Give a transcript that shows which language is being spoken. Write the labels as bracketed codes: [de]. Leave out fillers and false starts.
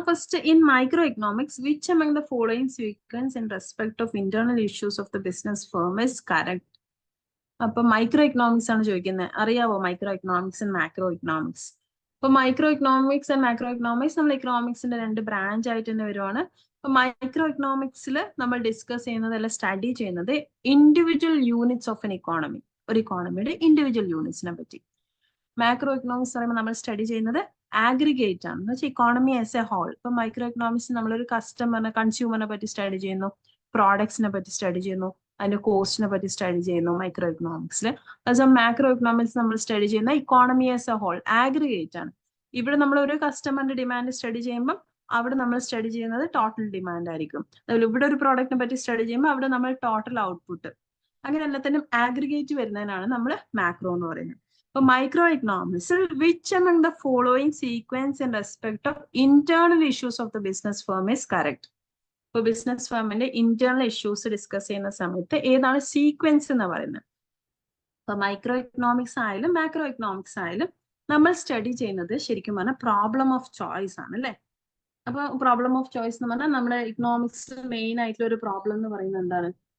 [en] First, in microeconomics which among the following sequence in respect of internal issues of the business firm is correct? [ml] അപ്പൊ micro economics ആണ് ചോദിക്കുന്നത്. അറിയാവോ micro economics and macro economics? അപ്പൊ micro economics and macro economics നമ്മൾ എക്കണോമിക്സിന്റെ രണ്ട് branch ആയിട്ട് തന്നെ വരുവാണ്. അപ്പൊ മൈക്രോ എക്കണോമിക്സിൽ നമ്മൾ ഡിസ്കസ് ചെയ്യുന്നത് അല്ല സ്റ്റഡി ചെയ്യുന്നത് [en] individual units of an economy, [ml] ഒരു ഇക്കോണമിയുടെ ഇൻഡിവിജ്വൽ യൂണിറ്റ്സിനെ പറ്റി. മാക്രോ എക്കണോമിക്സ് പറയുമ്പോൾ നമ്മൾ സ്റ്റഡി ചെയ്യുന്നത് ആഗ്രിഗേറ്റ് ആണ്, എന്ന് വെച്ചാൽ [en] Economy as a whole. [ml] ഇപ്പൊ മൈക്രോ എക്കണോമിക്സ് നമ്മളൊരു കസ്റ്റമറിനെ, കൺസ്യൂമറിനെ പറ്റി സ്റ്റഡി ചെയ്യുന്നു, പ്രോഡക്ട്സിനെ പറ്റി സ്റ്റഡി ചെയ്യുന്നു, അതിന്റെ കോസ്റ്റിനെ പറ്റി സ്റ്റഡി ചെയ്യുന്നു മൈക്രോ എക്കണോമിക്സിൽ. അതുപോലെ മാക്രോ എക്കണോമിക്സ് നമ്മൾ സ്റ്റഡി ചെയ്യുന്ന [en] economy as a whole, [ml] aggregate ആണ്. ഇവിടെ നമ്മൾ ഒരു കസ്റ്റമറിന്റെ ഡിമാൻഡ് സ്റ്റഡി ചെയ്യുമ്പോൾ അവിടെ നമ്മൾ സ്റ്റഡി ചെയ്യുന്നത് ടോട്ടൽ ഡിമാൻഡ് ആയിരിക്കും. അതുപോലെ ഇവിടെ ഒരു പ്രോഡക്റ്റിനെ പറ്റി സ്റ്റഡി ചെയ്യുമ്പോൾ അവിടെ നമ്മൾ ടോട്ടൽ ഔട്ട്പുട്ട്, അങ്ങനെ എല്ലാത്തിനും ആഗ്രിഗേറ്റ് വരുന്നതിനാണ് നമ്മൾ മാക്രോ എന്ന് പറയുന്നത്. [en] For microeconomics, which among the following sequence in respect of internal issues of the business firm is correct? [ml] For business firm ന്റെ internal issues discuss ചെയ്യുന്ന സമയത്ത് ഏതാണ് സീക്വൻസ് എന്ന് പറയുന്നത്? ഇപ്പൊ മൈക്രോ എക്കണോമിക്സ് ആയാലും മാക്രോ എക്കണോമിക്സ് ആയാലും നമ്മൾ സ്റ്റഡി ചെയ്യുന്നത് ശരിക്കും പറഞ്ഞാൽ പ്രോബ്ലം ഓഫ് ചോയ്സ് ആണ്, അല്ലെ? അപ്പൊ പ്രോബ്ലം ഓഫ് ചോയ്സ് എന്ന് പറഞ്ഞാൽ നമ്മുടെ ഇക്കണോമിക്സ് മെയിൻ ആയിട്ടുള്ള ഒരു പ്രോബ്ലം എന്ന് പറയുന്നത് എന്താണ്?